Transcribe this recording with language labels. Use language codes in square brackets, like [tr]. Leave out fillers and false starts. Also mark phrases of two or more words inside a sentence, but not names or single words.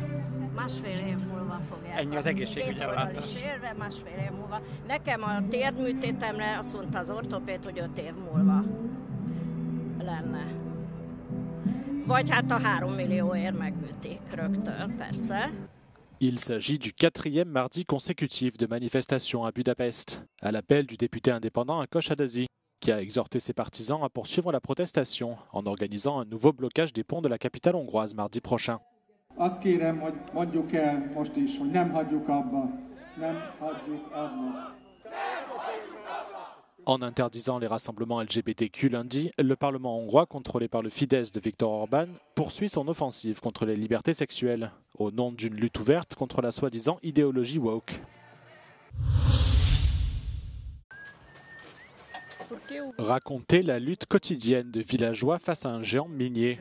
[hu] Másfél év múlva fogják. Ennyi az egészségügyi ellátás. Sérve másfél év múlva. Nekem a térműtétemre azt mondta az ortopéd, hogy 5 év múlva lenne. Vagy hát a 3 millióért megműtik rögtön, persze. [fr] Il s'agit du 4e mardi consécutif de manifestations à Budapest, à l'appel du député indépendant Ákos Adazi, qui a exhorté ses partisans à poursuivre la protestation en organisant un nouveau blocage des ponts de la capitale hongroise mardi prochain. [hu] Azt kérem, hogy mondjuk el most is, hogy nem hagyjuk abba, nem hagyjuk abba. [fr] En interdisant les rassemblements LGBTQ lundi, le Parlement hongrois, contrôlé par le Fidesz de Viktor Orban, poursuit son offensive contre les libertés sexuelles, au nom d'une lutte ouverte contre la soi-disant idéologie woke. Raconter la lutte quotidienne de villageois face à un géant minier.